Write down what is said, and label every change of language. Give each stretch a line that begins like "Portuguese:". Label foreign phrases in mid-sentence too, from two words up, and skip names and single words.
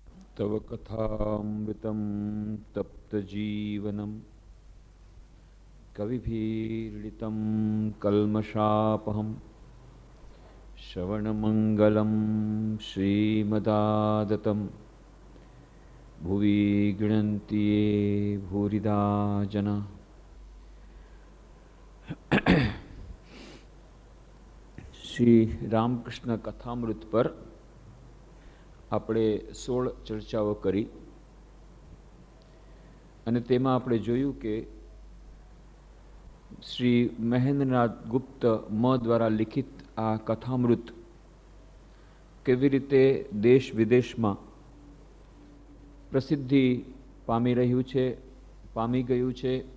Sanskrit: तव कथामृतं तप्तजीवनं कविभिरीडितं कल्मषापहं श्रवणमङ्गलं श्रीमदादतं भुवि गृह्णन्ति ये भूरिदा जना।
Gujarati: શ્રી રામકૃષ્ણ કથામૃત પર આપણે 16 ચર્ચાઓ કરી અને તેમાં આપણે જોયું કે શ્રી મહેન્દ્રનાથ ગુપ્ત મ દ્વારા લિખિત આ કથામૃત કેવી રીતે દેશ વિદેશમાં પ્રસિદ્ધિ પામી રહ્યું છે, પામી ગયું છે।